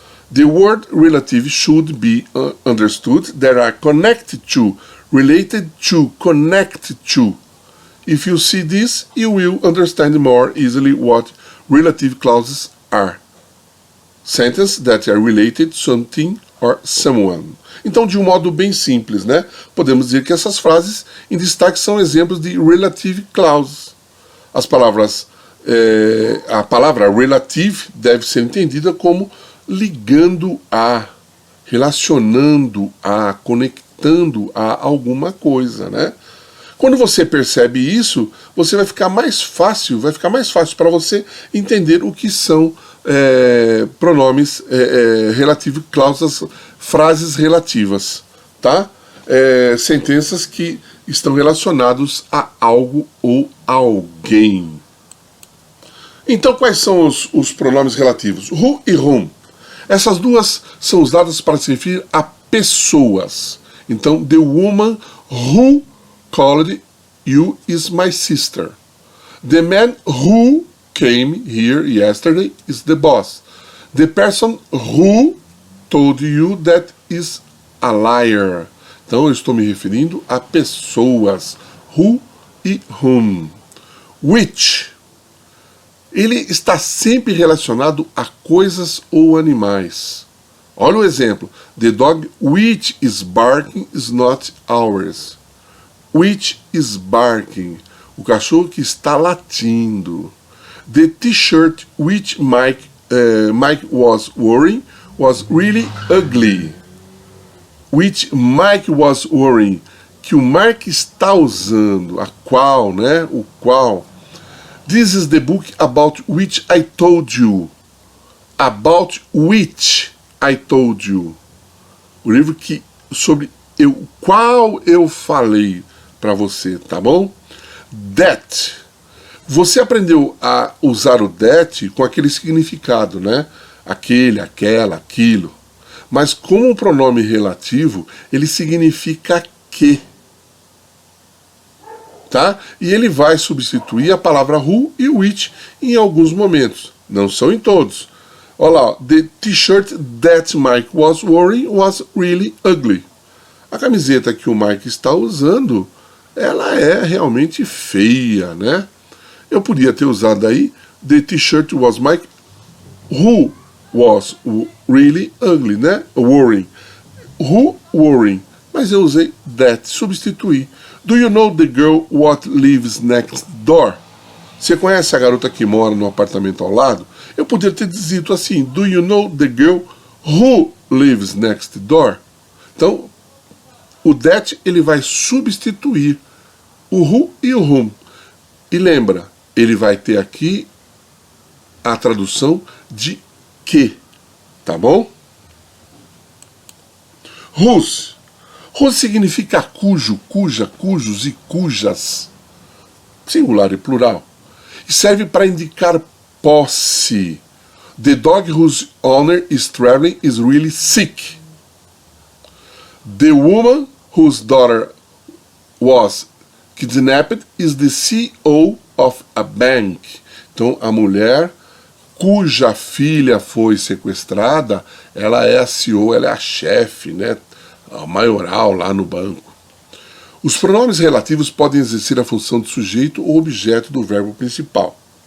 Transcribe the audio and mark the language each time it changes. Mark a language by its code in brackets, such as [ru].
[en] The word relative should be understood that are connected to, related to, connected to. If you see this, you will understand more easily what relative clauses are. Sentences that are related to something or someone. [pt] Então, de um modo bem simples, né? Podemos dizer que essas frases em destaque são exemplos de relative clauses. A palavra relative deve ser entendida como ligando a, relacionando a, conectando a alguma coisa, né? Quando você percebe isso, vai ficar mais fácil para você entender o que são pronomes relative clauses, frases relativas, tá? Sentenças que estão relacionados a algo ou alguém. Então, quais são os pronomes relativos? Who e whom. Essas duas são usadas para se referir a pessoas. [en] Então, the woman who called you is my sister. The man who came here yesterday is the boss. The person who told you that is a liar. [pt] Então, eu estou me referindo a pessoas. Who e whom. Which. Ele está sempre relacionado a coisas ou animais. Olha o exemplo. [en] The dog which is barking is not ours. Which is barking. [pt] O cachorro que está latindo. [en] The t-shirt which Mike was wearing was really ugly. [pt] Which Mike was wearing. Que o Mike está usando. A qual, né? O qual. [en] This is the book about which I told you. About which I told you. [pt] O livro sobre o qual eu falei para você, tá bom? That. Você aprendeu a usar o that com aquele significado, né? Aquele, aquela, aquilo. Mas como um pronome relativo, ele significa que. Tá? E ele vai substituir a palavra who e which em alguns momentos. Não são em todos. [en] Olha lá, the t-shirt that Mike was wearing was really ugly. [pt] A camiseta que o Mike está usando, ela é realmente feia, né? Eu podia ter usado aí [en] the t-shirt was Mike, who was really ugly, né? Worrying. [pt] Who worrying? Mas eu usei that, substituí. [en] Do you know the girl what lives next door? [pt] Você conhece a garota que mora no apartamento ao lado? Eu poderia ter dito assim, do you know the girl who lives next door? Então, o that ele vai substituir o who e o whom. E lembra, ele vai ter aqui a tradução de que, tá bom? Whose. Whose significa cujo, cuja, cujos e cujas. Singular e plural. E serve para indicar posse. [en] The dog whose owner is traveling is really sick. The woman whose daughter was kidnapped is the CEO of a bank. [pt] Então, a mulher cuja filha foi sequestrada, ela é a CEO, ela é a chefe, né, a maioral lá no banco. Os pronomes relativos podem exercer a função de sujeito ou objeto do verbo principal.